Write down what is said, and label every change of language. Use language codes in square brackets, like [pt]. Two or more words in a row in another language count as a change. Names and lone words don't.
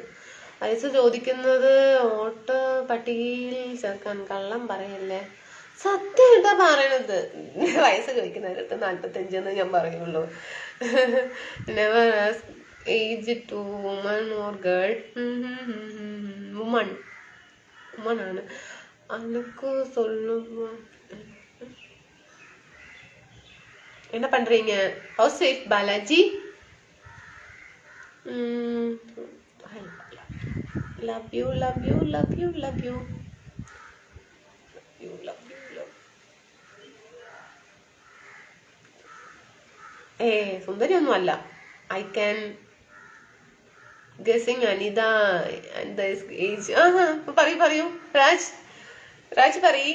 [ml] വയസ്സ് ചോദിക്കുന്നത് വോട്ട് പട്ടികയിൽ ചേർക്കാൻ. കള്ളം പറയല്ലേ. സത്യം എന്താ പറയണത്? വയസ്സ് ചോദിക്കുന്നവരടുത്ത് 45 ഞാൻ പറയുള്ളൂ. [en] Never ask age to woman or girl. [ml] വുമൺ ആണ്. [ta] அனுக்கு சொல்லுவா. என்ன பண்றீங்க? [en] House wife Balaji. love you. [ml] സുന്ദരി ഒന്നും അല്ല. [en] I can guessing Anitha and the age. [ml] പറയൂ രാജ് പറയൂ.